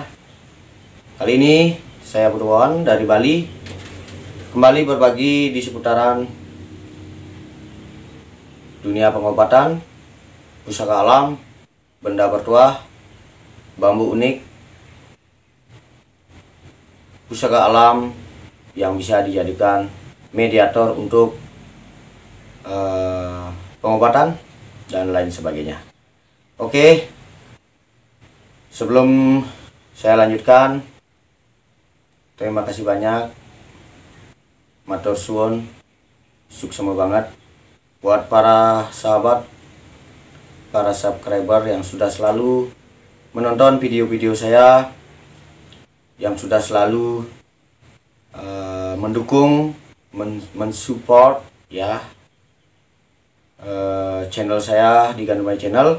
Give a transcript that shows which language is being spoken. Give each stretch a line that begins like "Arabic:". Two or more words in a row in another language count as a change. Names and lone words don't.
Indonesian: Kali ini saya Budhuwon dari Bali kembali berbagi di seputaran dunia pengobatan, pusaka alam, benda bertuah, bambu unik, pusaka alam yang bisa dijadikan mediator untuk pengobatan dan lain sebagainya. Oke, sebelum saya lanjutkan, terima kasih banyak, matur suwun, suksema banget buat para sahabat, para subscriber yang sudah selalu menonton video-video saya, yang sudah selalu mendukung, mensupport ya channel saya di Gandemayu Channel.